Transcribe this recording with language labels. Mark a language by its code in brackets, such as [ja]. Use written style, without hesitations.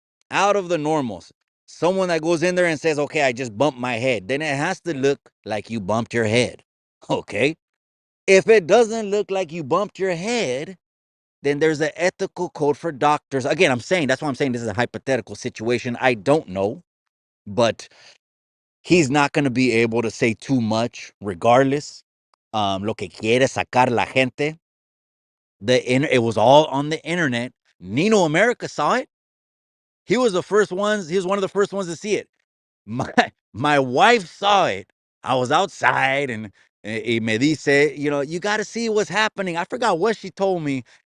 [en] Out of the normals. Someone that goes in there and says, okay, I just bumped my head, then it has to look like you bumped your head. Okay. If it doesn't look like you bumped your head, then there's an ethical code for doctors. Again, I'm saying that's why I'm saying this is a hypothetical situation. I don't know, but he's not going to be able to say too much regardless. [es] Lo que quiere sacar la gente. [en] It was all on the internet. Nino America saw it. He was the first ones. He was one of the first ones to see it. My my wife saw it. I was outside and [es] me dice, [en] you got to see what's happening. I forgot what she told me.